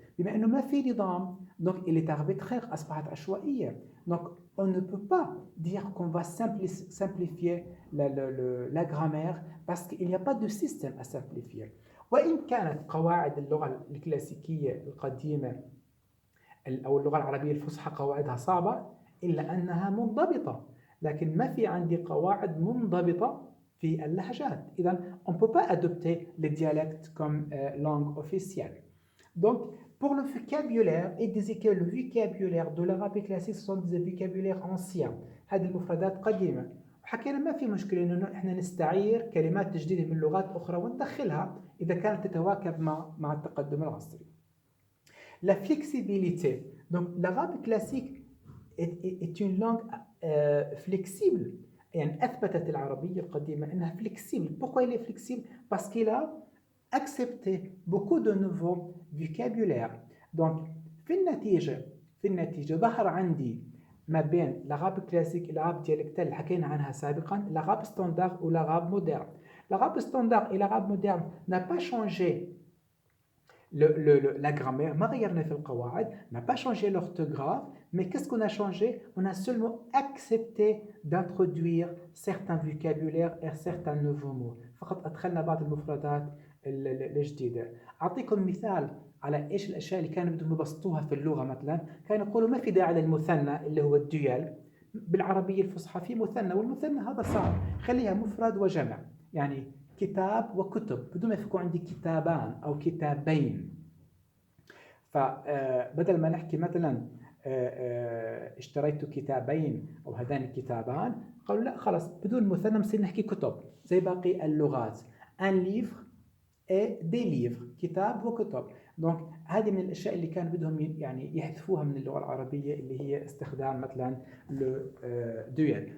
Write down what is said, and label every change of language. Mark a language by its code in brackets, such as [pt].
[ar] بما أنه ما في نظام [fr] donc il est arbitraire، [ar] أصبحت عشوائية. [fr] donc on ne peut pas dire qu'on va simplifier la grammaire parce qu'il n'y a pas de système à simplifier. [ar] وإن كانت قواعد اللغة الكلاسيكية القديمة أو اللغة العربية الفصحى قواعدها صعبة إلا أنها منضبطة، لكن ما في عندي قواعد منضبطة في اللهجات. [fr] إذن on ne peut pas adopter les dialectes comme langue officielle. Donc pour le vocabulaire, il disait que le vocabulaire de l'arabe classique sont des vocabulaires anciens. [ar] هذه المفردات قديمة. وحكينا ما في مشكلة إنه إحنا نستعير كلمات جديدة من لغات أخرى وندخلها إذا كانت تتواكب مع التقدم العصري. [fr] La flexibilité. Donc l'arabe classique est une langue flexible. [ar] يعني أثبتت العربية القديمة أنها flexible. [fr] Pourquoi il est flexible? Parce qu'il a accepté beaucoup de nouveaux vocabulaires. Donc [ar] في النتيجة ظهر عندي ما بين [fr] l'arabe classique et l'arabe dialectal [ar] اللي حكينا عنها سابقا [fr] l'arabe standard ou l'arabe moderne. L'arabe standard et l'arabe moderne n'a pas changé la grammaire, [ar] ما غيرنا في القواعد, [fr] n'a pas changé l'orthographe, mais qu'est-ce qu'on a changé? On a seulement accepté d'introduire certains vocabulaires et certains nouveaux mots. [ar] فقط أدخلنا بعض المفردات الجديدة. أعطيكم مثال على إيش الأشياء اللي كانوا بدهم يبسطوها في اللغة. مثلا كانوا يقولوا ما في داعي للمثنى اللي هو الديال. بالعربية الفصحى في مثنى، والمثنى هذا صعب، خليها مفرد وجمع. يعني كتاب وكتب بدون ما يكون عندي كتابان أو كتابين. فبدل ما نحكي مثلا اشتريت كتابين أو هذان كتابان، قالوا لا خلاص بدون مثنى بنصير نحكي كتب زي باقي اللغات. [fr] un livre et des livres، [ar] كتاب وكتب. دونك هذه من الأشياء اللي كان بدهم يعني يحذفوها من اللغة العربية، اللي هي استخدام مثلا le duel.